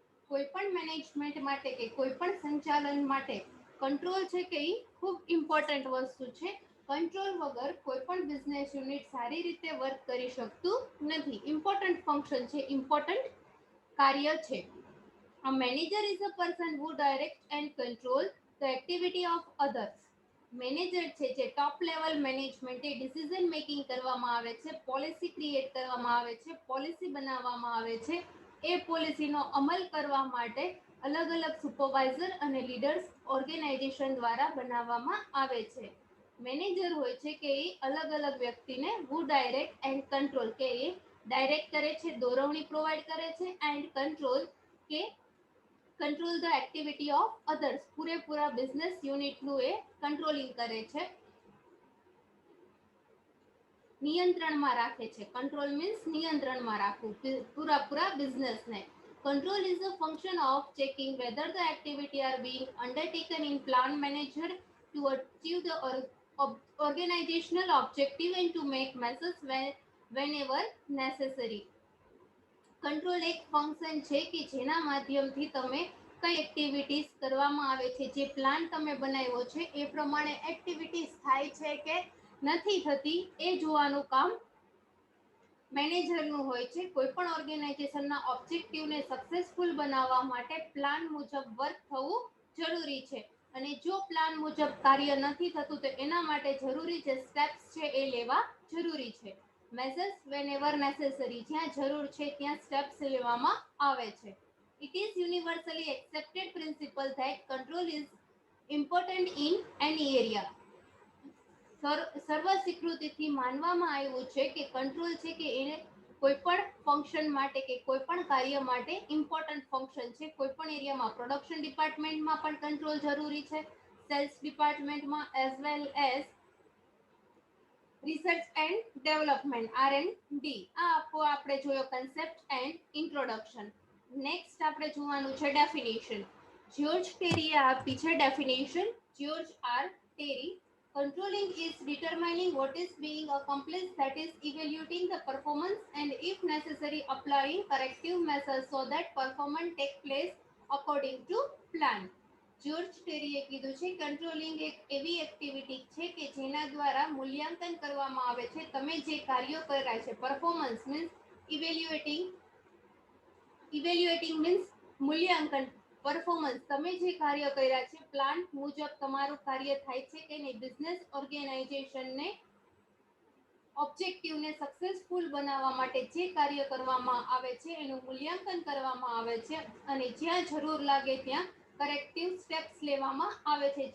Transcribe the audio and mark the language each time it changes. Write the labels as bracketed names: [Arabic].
[Gujarati] કોઈ પણ મેનેજમેન્ટ માટે કે કોઈ પણ સંચાલન માટે કંટ્રોલ છે કે એ ખૂબ ઇમ્પોર્ટન્ટ વસ્તુ છે. કંટ્રોલ વગર કોઈ પણ બિઝનેસ યુનિટ સારી રીતે વર્ક કરી શકતું નથી. ઇમ્પોર્ટન્ટ ફંક્શન છે, ઇમ્પોર્ટન્ટ કાર્ય છે. [English] A manager is a person who directs and controls the activity of others. [Gujarati] Manager છે જે top level management decision making કરવામાં આવે છે, પોલિસી ક્રિએટ કરવામાં આવે છે, પોલિસી બનાવવામાં આવે છે. એ પોલિસીનો અમલ કરવા માટે અલગ અલગ સુપરવાઇઝર અને લીડર્સ ઓર્ગેનાઇઝેશન દ્વારા બનાવવામાં આવે છે. મેનેજર હોય છે કે એ અલગ અલગ વ્યક્તિને [English] who direct and control [Gujarati] કે એ ડાયરેક્ટ કરે છે, દોરવણી પ્રોવાઈડ કરે છે, એન્ડ કંટ્રોલ કે [English] Control the activity of others. [Gujarati] પૂરેપૂરા બિઝનેસ યુનિટનું એ કંટ્રોલિંગ કરે છે, નિયંત્રણમાં રાખે છે. કંટ્રોલ મીન્સ નિયંત્રણમાં રાખવું પૂરા બિઝનેસને. [English] Control is a function of checking whether the activity are being undertaken in plan manager to achieve the organizational objective and to make measures whenever necessary. [Gujarati] Control એક ફંક્શન છે કે જેના માધ્યમથી તમે કઈ એક્ટિવિટીઝ કરવામાં આવે છે, જે પ્લાન તમે બનાવ્યો છે એ પ્રમાણે એક્ટિવિટીઝ થાય છે કે નથી થતી એ જોવાનું કામ મેનેજરનું હોય છે. કોઈ પણ ઓર્ગેનાઇઝેશનના ઓબ્જેક્ટિવને સક્સેસફુલ બનાવવા માટે પ્લાન મુજબ વર્ક થવું જરૂરી છે. અને જો પ્લાન મુજબ કાર્ય નથી થતું તો એના માટે જરૂરી જે સ્ટેપ્સ છે એ લેવા જરૂરી છે. [English] measures whenever necessary, [Gujarati] જ્યાં જરૂર છે ત્યાં સ્ટેપ્સ લેવામાં આવે છે. [English] It is universally accepted principle that control is important in any area. [Gujarati] સર્વ સ્વીકૃતિથી માનવામાં આવ્યું છે કે કંટ્રોલ છે કે એને કોઈ પણ ફંક્શન માટે કે કોઈ પણ કાર્ય માટે ઇમ્પોર્ટન્ટ ફંક્શન છે. કોઈ પણ એરિયામાં પ્રોડક્શન ડિપાર્ટમેન્ટમાં પણ કંટ્રોલ જરૂરી છે, cells ડિપાર્ટમેન્ટમાં [English] as well as research and development [Gujarati] R&D. આ આપણે જોયો કન્સેપ્ટ એન્ડ ઇન્ટ્રોડક્શન. નેક્સ્ટ આપણે જોવાનું છે ડેફિનેશન. જ્યોર્જ ટેરીએ આપી છે definition. George R Terry. [English] Controlling is determining what is being accomplished, that is evaluating the performance and if necessary applying corrective measures so that performance take place according to plan. [Gujarati] George ટેરીએ કીધું છે controlling એક એવી activity છે કે જેના દ્વારા મૂલ્યાંકન કરવામાં આવે છે. તમે જે કાર્યો કર્યા છે, [English] performance means evaluating means [Gujarati] મૂલ્યાંકન, પરફોર્મન્સ તમે જે કાર્ય કર્યા છે પ્લાન મુજબ તમારું કાર્ય થાય છે કે નહીં, બિઝનેસ ઓર્ગેનાઇઝેશનને ઓબ્જેક્ટિવને સક્સેસફુલ બનાવવા માટે જે કાર્ય કરવામાં આવે છે એનું મૂલ્યાંકન કરવામાં આવે છે અને જ્યાં જરૂર લાગે ત્યાં કરેક્ટિવ સ્ટેપ્સ લેવામાં આવે છે.